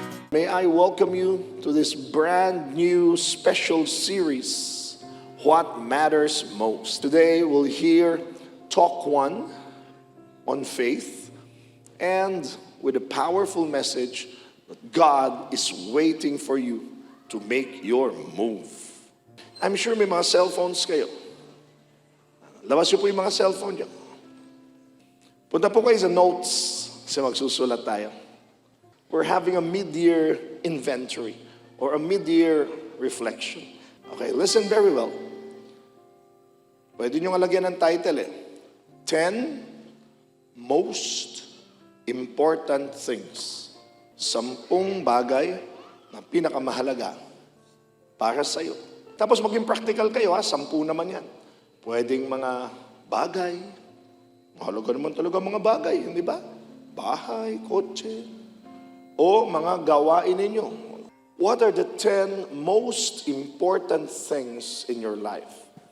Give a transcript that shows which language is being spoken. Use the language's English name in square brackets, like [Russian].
[English] May I welcome you to this brand new special series, What Matters Most. Today we'll hear Talk 1 on faith and with a powerful message that God is waiting for you to make your move. [Filipino] I'm sure may mga cellphones kayo. Labas niyo po yung mga cellphone niyo. Punta po kayo sa notes kasi magsusulat tayo. [English] We're having a mid-year inventory or a mid-year reflection. Okay, listen very well. [Filipino] Pwede nyo nga lagyan ng [English] title 10 Most Important Things. [Filipino] 10 bagay na pinakamahalaga para sa'yo. Tapos maging practical kayo 10 naman yan. Pwedeng mga bagay. Mahalaga naman talaga mga bagay, hindi ba? Bahay, kotse, o mga gawain ninyo. [English] What are the 10 most important things in your life?